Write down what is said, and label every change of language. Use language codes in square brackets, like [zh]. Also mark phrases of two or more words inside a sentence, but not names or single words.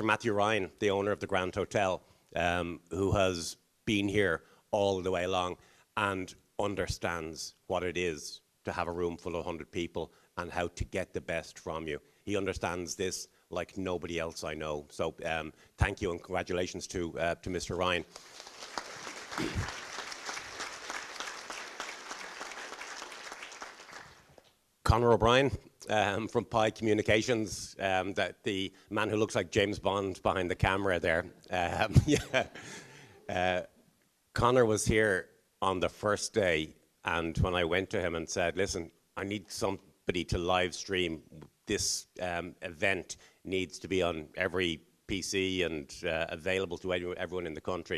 [en] Matthew Ryan, the owner of the Grand Hotel, who has been here all the way along and understands what it is to have a room full of 100 people and how to get the best from you. He understands this like nobody else I know. So thank you and congratulations to Mr. Ryan. Conor O'Brien from Pi Communications, the man who looks like James Bond behind the camera there. Conor was here on the first day, and when I went to him and said, listen, I need somebody to live stream this event, needs to be on every PC and available to everyone in the country.